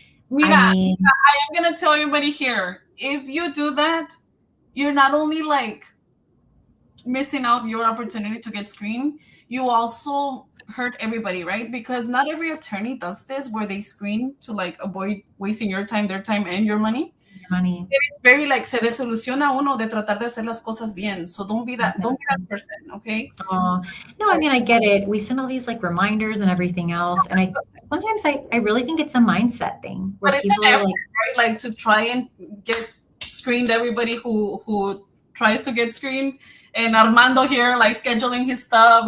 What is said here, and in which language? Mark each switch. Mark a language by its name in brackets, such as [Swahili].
[English] I am going to tell everybody here, if you do that, you're not only like missing out your opportunity to get screened, you also hurt everybody, right? Because not every attorney does this where they screen to like avoid wasting your time, their time, and your money. It's very like [Spanish] se desilusiona uno de tratar de hacer las cosas bien. [English] So don't be that person, okay? No, I mean, I get it. We send all these like reminders and everything else, and sometimes I really think it's a mindset thing. But it's an effort, right? Like to try and get screened everybody who tries to get screened, and Armando here like scheduling his stuff.